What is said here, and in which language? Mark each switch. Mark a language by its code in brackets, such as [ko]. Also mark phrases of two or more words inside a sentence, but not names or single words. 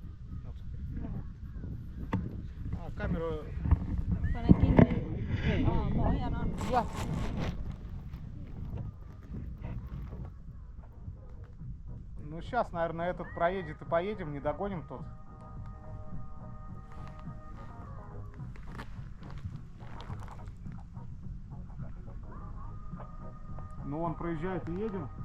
[ru] А, камера. [fi] Pane kiinni. Pohjan on. Ja. [ru] Ну сейчас, наверное, этот проедет и поедем, не догоним тот. Ну он проезжает и едем.